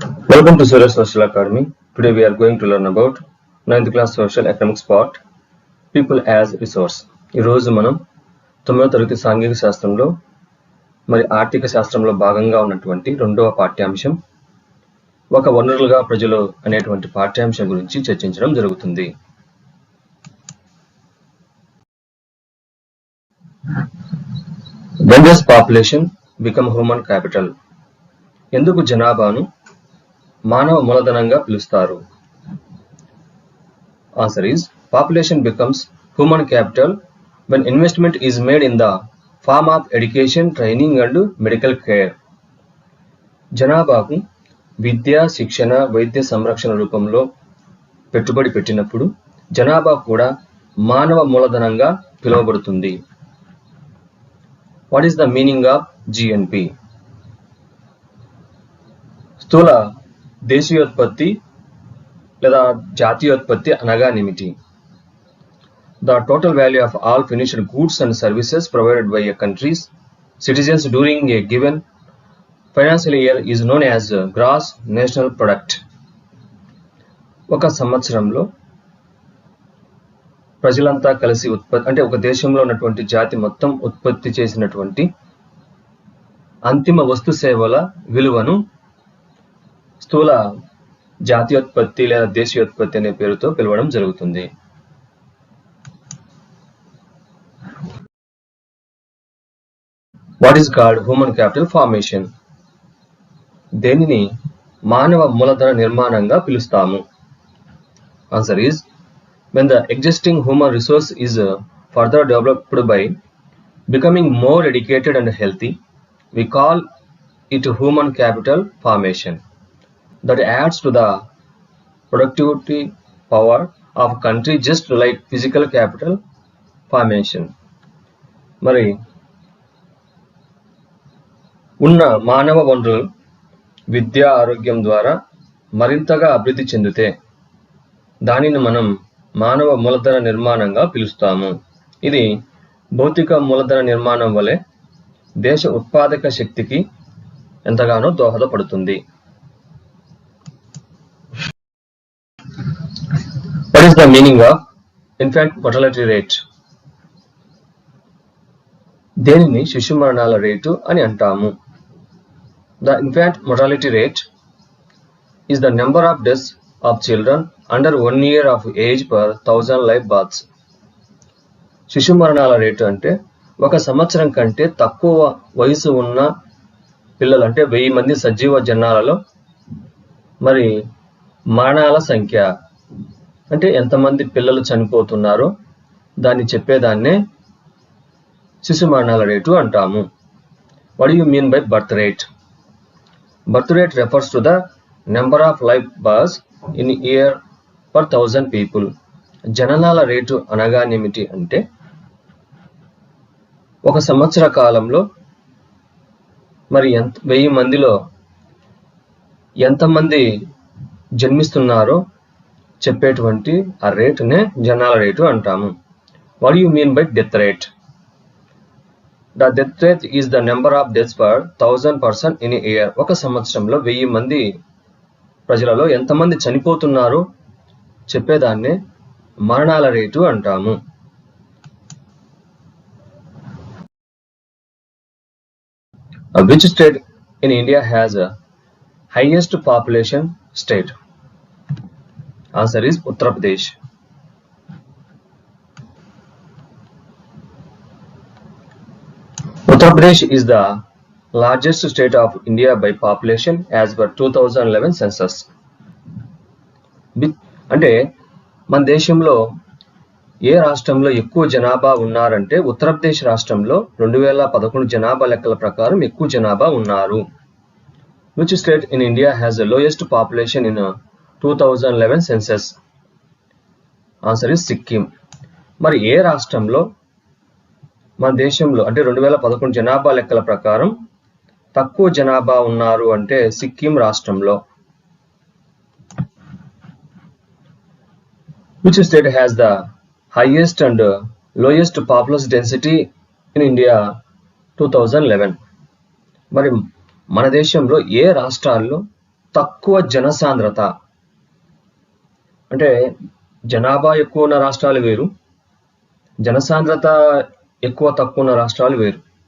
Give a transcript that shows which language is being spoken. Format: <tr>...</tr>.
<en>Welcome to Surya Social Academy. Today we are going to learn about 9th class social economics part people as resource.</en> <te>ఈ రోజు మనం 9వ తరగతి సాంఘిక శాస్త్రంలో మరి ఆర్థిక శాస్త్రంలో భాగంగా ఉన్నటువంటి రెండవ పాఠ్యాంశం ఒక వనరులుగా ప్రజలు అనేటువంటి పాఠ్యాంశం గురించి చర్చించడం జరుగుతుంది.</te> <en>When does population become human capital?</en> <te>ఎందుకు జనాభాను మానవ మూలధనంగా పిలుస్తారు?</te> <en>Answer is population becomes human capital when investment is made in the form of education, training and medical care.</en> <te>జనాభాకు విద్య, శిక్షణ, వైద్య సంరక్షణ రూపంలో పెట్టుబడి పెట్టినప్పుడు జనాభా కూడా మానవ మూలధనంగా పిలువబడుతుంది.</te> <en>What is the meaning of GNP?</en> <te>స్థూల దేశీయోత్పత్తి లేదా జాతీయోత్పత్తి అనగానేమిటి?</te> <en>The total value of all finished goods and services provided by a country's citizens during a given financial year is known as gross national product.</en> <te>ఒక సంవత్సరంలో ప్రజలంతా కలిసి ఒక దేశంలో ఉన్నటువంటి జాతి మొత్తం ఉత్పత్తి చేసినటువంటి అంతిమ వస్తు సేవల విలువను స్థూల జాతీయోత్పత్తి లేదా దేశీయోత్పత్తి అనే పేరుతో పిలవడం జరుగుతుంది.</te> <en>What is called human capital formation?</en> <te>దేనిని మానవ మూలధన నిర్మాణంగా పిలుస్తాము?</te> <en>Answer is when the existing human resource is further developed by becoming more educated and healthy, we call it human capital formation. That adds to the productivity power of country just like physical capital formation.</en> <te>మరి ఉన్న మానవ వనరులు విద్య, ఆరోగ్యం ద్వారా మరింతగా అభివృద్ధి చెందితే దానిని మనం మానవ మూలధన నిర్మాణంగా పిలుస్తాము. ఇది భౌతిక మూలధన నిర్మాణం వలె దేశ ఉత్పాదక శక్తికి ఎంతగానో దోహదపడుతుంది.</te> <en>What is the meaning of infant mortality rate?</en> <te>దేనిని శిశు మరణాల రేటు అని అంటాము?</te> <en>The infant mortality rate is the number of deaths of children under 1 year of age per 1000 live births.</en> <te>శిశు మరణాల రేటు అంటే ఒక సంవత్సరం కంటే తక్కువ వయసు ఉన్న పిల్లలు అంటే 1000 మంది సజీవ జనాలలో మరి మరణాల సంఖ్య అంటే ఎంతమంది పిల్లలు చనిపోతున్నారో దాన్ని చెప్పేదాన్నే శిశు మరణాల రేటు అంటాము.</te> <en>What do you mean by birth rate? Birth rate refers to the number of live births in a year per 1000 people.</en> <te>జననాల rate అనగానేమిటి అంటే ఒక సంవత్సర కాలంలో మరి 1000 మందిలో ఎంతమంది జన్మిస్తున్నారో చెప్పేటువంటి ఆ రేటునే జనాల రేటు అంటాము.</te> <en>What do you mean by death rate? The death rate is the number of deaths per 1000 person in a year.</en> <te>ఒక సంవత్సరంలో 1000 మంది ప్రజలలో ఎంతమంది చనిపోతున్నారో చెప్పేదాన్నే మరణాల రేటు అంటాము.</te> <en>Which state in India has a highest population state? Answer is Uttar Pradesh. Uttar Pradesh is the largest state of India by population as per 2011 census.</en> <te>అంటే మన దేశంలో ఏ రాష్ట్రంలో ఎక్కువ జనాభా ఉన్నారంటే ఉత్తరప్రదేశ్ రాష్ట్రంలో 2011 జనాభా లెక్కల ప్రకారం ఎక్కువ జనాభా ఉన్నారు.</te> <en>Which state in India has the lowest population in 2011 census? Answer is Sikkim.</en> <te>మరి ఏ రాష్ట్రంలో మన దేశంలో అంటే 2011 జనాభా లెక్కల ప్రకారం తక్కువ జనాభా ఉన్నారు అంటే సిక్కిం రాష్ట్రంలో.</te> <en>Which state has the highest and lowest population density in India 2011?</en> <te>మరి మన దేశంలో ఏ రాష్ట్రాల్లో తక్కువ జనసాంద్రత అంటే జనాభా ఎక్కువ ఉన్న రాష్ట్రాలు వేరు, జనసాంద్రత ఎక్కువ తక్కువ ఉన్న రాష్ట్రాలు వేరు.</te>